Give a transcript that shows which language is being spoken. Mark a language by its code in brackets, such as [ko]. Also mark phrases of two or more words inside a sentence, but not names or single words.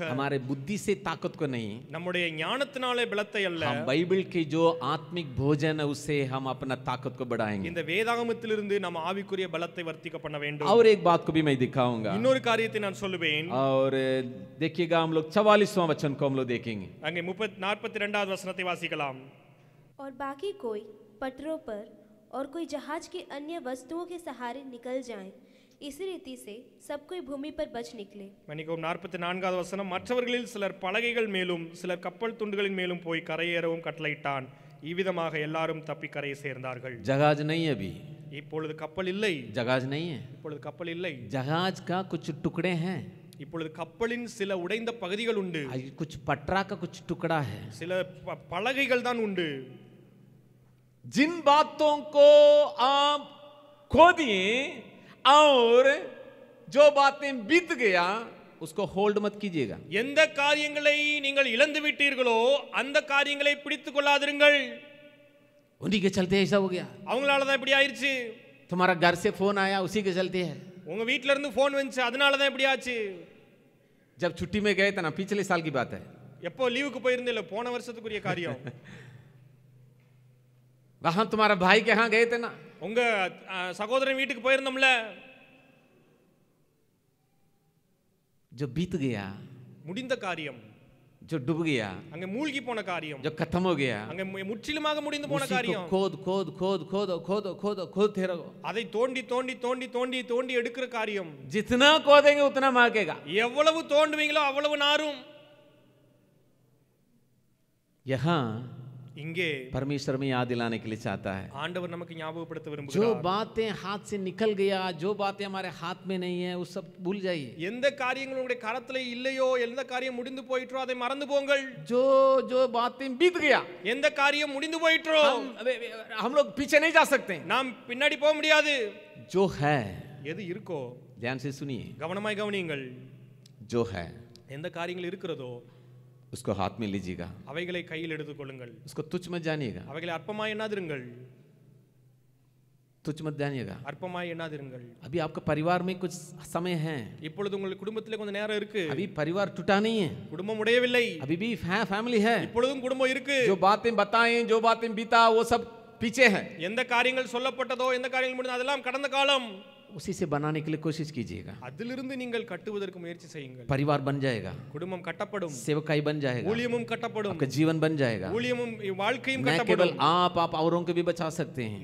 [hi] हमारे बुद्धि से ताकत को नहीं, [ta] நம்முடைய ஞானத்தினாலே பலத்தை அல்ல, [hi] हम बाइबल के जो आत्मिक भोजन है उससे हम अपना ताकत को बढ़ाएंगे. [ta] இந்த வேதாகமத்திலிருந்து நம்ம ஆவிக்குரிய பலத்தை வர்த்திக்க பண்ண வேண்டும். [hi] और एक बात को भी मैं दिखाऊंगा. [ta] இன்னொரு காரியத்தை நான் சொல்லுவேன். [hi] और देखिएगा, हम लोग 44वां वचन को हम लोग देखेंगे. [ta] அங்கே 42வது வசனத்தை வாசிக்கலாம். [hi] और बाकी कोई पटरों पर और कोई जहाज की अन्य वस्तुओं के सहारे निकल जाएं, इसी रीति से सब कोई भूमि पर बच निकले. [ta] மன்னிக்கவும், 44வது வசனம். மற்றவர்களில் சிலர் பலகைகள் மேலும் சிலர் கப்பல் துண்டுகளின் மேலும் போய் கரையேறவும் கட்டளையிட்டான். இவ்விதமாக எல்லாரும் தப்பி கரையை சேர்ந்தார்கள். [hi] जहाज नहीं है अभी, [ta] இப்பொழுது கப்பல் இல்லை. [hi] जहाज नहीं है. [ta] இப்பொழுது கப்பல் இல்லை. [hi] जहाज का कुछ टुकड़े हैं, [ta] இப்பொழுது கப்பலின் சில உடைந்த பகுதிகள் உண்டு. [hi] कुछ पटरा का कुछ टुकड़ा है. [ta] சில பலகைகள் தான் உண்டு. [hi] जिन बातों को आप खो दिए और जो बातें बीत गया उसको होल्ड मत कीजिएगा. [ta] எந்த காரியங்களை நீங்கள் இழந்து விட்டீர்களோ அந்த காரியங்களை பிடித்துக் கொள்ளாதிருங்கள். [hi] उन्हीं के चलते ऐसा हो गया. [ta] அவங்களால தான் இப்படி ஆயிருச்சு. [hi] तुम्हारा घर से फोन आया उसी के चलते है. [ta] உங்க வீட்ல இருந்து போன் வந்துச்சு, அதனால தான் இப்படி ஆச்சு. [hi] जब छुट्टी में गए थे ना, पिछले साल की बात है. [ta] எப்போ லீவுக்கு போயிருந்தே, போன வருஷத்துக்குரிய காரியம். [hi] वहां तुम्हारा भाई के यहाँ गए थे ना, [ta] உங்க சகோதரன் வீட்டுக்கு போயிருந்தோம்ல, [hi] जो बीत गया, [ta] முடிந்த காரியம், [hi] जो डूब गया, [ta] அங்க மூழ்கி போன காரியம், [hi] जो खत्म हो गया, [ta] அங்க முற்றிலுமாக முடிந்து போன [hi] उसी को [ta] காரியம். [hi] खोद खोद खोद खोद खोद खोद खोदते रहो. [ta] அதை தோண்டி தோண்டி தோண்டி தோண்டி தோண்டி எடுக்கிற காரியம். [hi] जितना खोदेंगे उतना महकेगा. [ta] எவ்வளவு தோண்டுவீங்களோ அவ்வளவு நாரும். [hi] यहाँ [ta] இங்கே [hi] परमेश्वर में याद दिलाने के लिए चाहता है. [ta] ஆண்டவர் நமக்கு ஞாபகப்படுத்த [hi] जो [ta] விரும்புகிறார். [hi] बातें हाथ से निकल गया, जो बातें हमारे हाथ में नहीं है, वो सब भूल जाइए. [ta] எந்த காரியங்கள் உங்களுடைய கரத்துல இல்லையோ, எந்த காரியம் முடிந்து போயிற்றோ அதை மறந்து போங்கள். [hi] जो जो बातें बीत गया, [ta] எந்த காரியம் முடிந்து போயிற்றோ [hi] हम लोग पीछे नहीं जा सकते. [ta] நாம் பின்னாடி போக முடியாது. [hi] जो है, [ta] எது இருக்கோ [hi] ध्यान से सुनिए, [ta] கவனமாய் கவனியுங்கள். [hi] जो है [ta] எந்த காரியங்கள் இருக்கிறதோ [hi] उसको हाथ में लीजिएगा, [ta] அவைகளை கையில் எடுத்துக் கொள்ளுங்கள். [hi] उसको तुच्छ मत जानिएगा, [ta] அவைகளை அற்பமாய் எண்ணாதிருங்கள். [hi] तुच्छ मत जानिएगा. [ta] அற்பமாய் எண்ணாதிருங்கள். [hi] अभी आपका परिवार में कुछ समय है, [ta] இப்பொழுது உங்கள் குடும்பத்திலே கொஞ்சம் நேரம் இருக்கு. [hi] अभी परिवार टूटा नहीं है, [ta] குடும்பம் உடையவில்லை. [hi] अभी भी फैमिली है. [ta] இப்பொழுதும் குடும்பம் இருக்கு. [hi] जो बातें बताएं, जो बातें बीता, वो सब पीछे है. [ta] எந்த காரியங்கள் சொல்லப்பட்டதோ, எந்த காரியங்கள் முடிந்ததோ அதெல்லாம் கடந்த காலம். [hi] उसी से बनाने के लिए कोशिश कीजिएगा. [ta] அதிலிருந்து நீங்கள் கட்டுவதற்கு முயற்சி செய்யுங்கள். [hi] परिवार बन जाएगा, [ta] குடும்பம் கட்டப்படும், [hi] सेवकाई बन जाएगा, [ta] ஊழியமும் கட்டப்படும், [hi] आपका जीवन बन जाएगा. [ta] ஊழியமும் வாழ்க்கையும் [hi] न केवल [ta] கட்டப்படும். [hi] आप औरों को भी बचा सकते हैं.